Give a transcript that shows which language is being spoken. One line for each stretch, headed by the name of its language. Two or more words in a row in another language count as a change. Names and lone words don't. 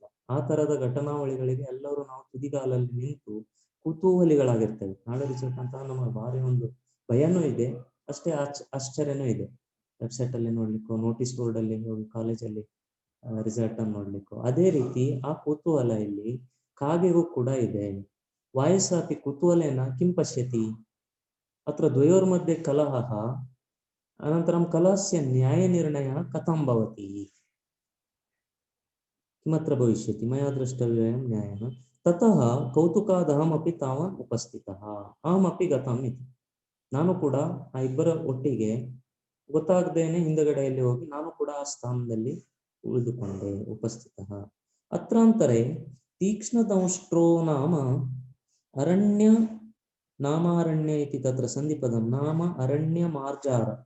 Kannada: ಆ ತರದ ಘಟನಾವಳಿಗಳಿಗೆ ಎಲ್ಲರೂ ನಾವು ತುದಿಗಾಲಲ್ಲಿ ನಿಂತು ಕುತೂಹಲಿಗಳಾಗಿರ್ತೇವೆ. ನಾಳೆ ರಿಸಲ್ಟ್ ಅಂತ ನಮಗೆ ಭಾರಿ ಒಂದು ಭಯನೂ ಇದೆ, ಅಷ್ಟೇ ಆಶ್ಚರ್ಯನೂ ಇದೆ. ವೆಬ್ಸೈಟ್ ಅಲ್ಲಿ ನೋಡ್ಲಿಕ್ಕೋ,
English: notice board
Kannada: ಅಲ್ಲಿ ಹೋಗಿ ಕಾಲೇಜಲ್ಲಿ ರಿಸಲ್ಟ್ ಅನ್ನು ನೋಡ್ಲಿಕ್ಕೋ. ಅದೇ ರೀತಿ ಆ ಕುತೂಹಲ ಇಲ್ಲಿ ಕಾಗೆಗೂ ಕೂಡ ಇದೆ.
Sanskrit: ವಾಯಸಾಪಿ ಕುತೂಹಲೇನ ಕಿಂ ಪಶ್ಯತಿ ಅತ್ರ ದ್ವಯೋರ್ಮಧ್ಯೆ ಕಲಹಃ ಅನಂತರಂ ಕಲಹಸ್ಯ ನ್ಯಾಯ ನಿರ್ಣಯ ಕಥಂ ಭವತಿ ಕಿಮತ್ರ ಭವಿಷ್ಯತಿ ಮಯಾ ದ್ರಷ್ಟವ್ಯಂ ನ್ಯಾಯಃ. ತತಃ ಕೌತುಕಾದಹಮಪಿ ತಾವನ್ ಉಪಸ್ಥಿತಃ ಅಹಮಪಿ ಗತಂ ಇತಿ.
Kannada: ನಾನು ಕೂಡ ಆ ಇಬ್ಬರ ಒಟ್ಟಿಗೆ ಗೊತ್ತಾಗದೇನೆ ಹಿಂದಗಡೆಯಲ್ಲಿ ಹೋಗಿ ನಾನು ಕೂಡ ಆ ಸ್ಥಾನದಲ್ಲಿ ಉಳಿದುಕೊಂಡೆ, ಉಪಸ್ಥಿತಃ.
Sanskrit: ಅತ್ರಾಂತರೆ ತೀಕ್ಷ್ಣದಂಷ್ಟ್ರೋ ನಾಮ ಅರಣ್ಯ ನಾಮಾರಣ್ಯ ಇತಿ ತತ್ರ ಸಂಧಿಪದಂ ನಾಮ ಅರಣ್ಯ ಮಾರ್ಜಾರ